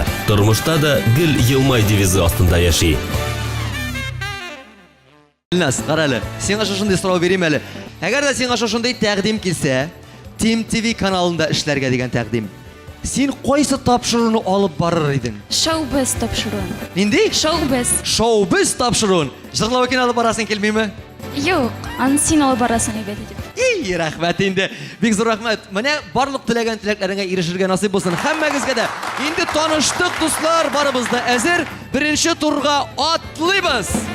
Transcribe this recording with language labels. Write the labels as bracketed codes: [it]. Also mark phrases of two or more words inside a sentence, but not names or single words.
[tt] Тормышта да гел елмай девизы астында яши. Гөлназ, каралы. Сиңа шушындай сорау бирим әле. Әгәр дә сиңа шушындай тәкъдим килсә, Team TV каналында эшләргә дигән тәкъдим. Син кайсы тапшыруны алып барыр идең? Шоу-біз тапшыруын. Нинди? Шоу-біз. Шоу-біз тапшыруын. Жырлавыкин алып барасың килмиме? Юк, аны син алып барасың әйбәт итеп. Ей, рәхмәт инде. Бик зур рәхмәт. Менә барлык теләгән теләкләреңә ирешергә насыйп булсын. Һәммәгезгә дә. Инде таныштык, дуслар, барыбыз да әзер. Беренче турга атлыйбыз.